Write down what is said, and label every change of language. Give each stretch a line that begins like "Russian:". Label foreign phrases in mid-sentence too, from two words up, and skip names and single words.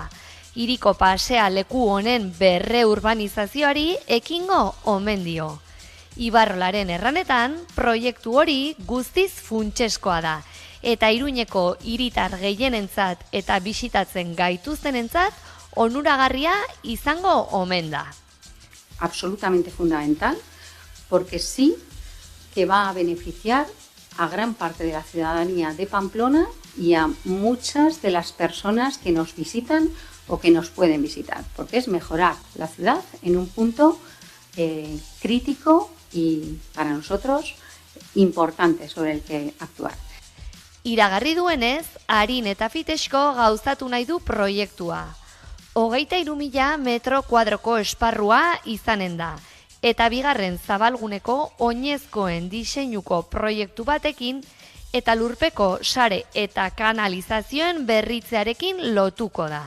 Basque: Hiriko pasealeku honen berreurbanizazioari ekingo omen dio. Ibarrolaren erranetan, proiektu hori guztiz funtseskoa da. Eta Iruñeko hiritar gehienentzat eta bisitatzen gaituztenentzat onuragarria izango omen da.
Spanish: Absolutamente fundamental, porque sí que va a beneficiar a gran parte de la ciudadanía de Pamplona y a muchas de las personas que nos visitan o que nos pueden visitar, porque es mejorar la ciudad en un punto crítico y para nosotros importante sobre el que actuar.
Basque: Iragarri duenez, Arin eta Fitesko gauzatu nahi du proiektua. 23.000 metro kuadroko esparrua izanen da, eta bigarren zabalguneko oinezkoen diseinuko proiektu batekin eta lurpeko sare eta kanalizazioen berritzearekin lotuko da.